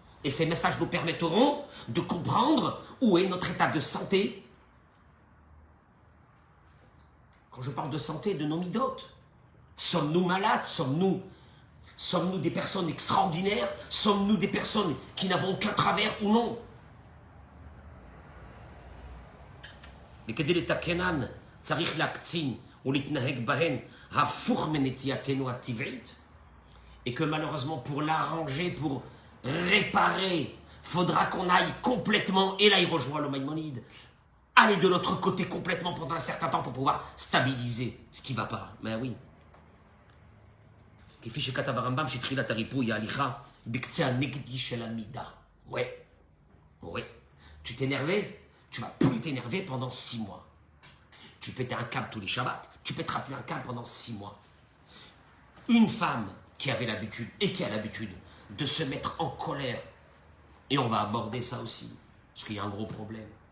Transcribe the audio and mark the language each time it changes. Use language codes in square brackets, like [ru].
[fr] Et ces messages nous permettront de comprendre où est notre état de santé. Quand je parle de santé, de nos midotes. Sommes-nous malades? Sommes-nous des personnes extraordinaires? Sommes-nous des personnes qui n'avons aucun travers ou non? Mais [he] כדי לתקנן צריך להקצין ולהתנהג בהן הפוך מנטייתנו הטבעית. [fr] Et que malheureusement pour l'arranger, pour réparer, faudra qu'on aille complètement, et là il rejoint le Maïmonide, aller de l'autre côté complètement pendant un certain temps pour pouvoir stabiliser ce qui ne va pas. Mais oui. [he] כפי שכתב הרמב"ם שתחילת הריפוי ההליכה בקצה הנגדי של המידה. [fr] Ouais. Tu t'énervais, tu vas plus t'énerver pendant 6 mois. Tu pétais un câble tous les Shabbats, tu pèteras plus un câble pendant 6 mois. Une femme qui avait l'habitude, et qui a l'habitude, de se mettre en colère, et on va aborder ça aussi, parce qu'il y a un gros problème.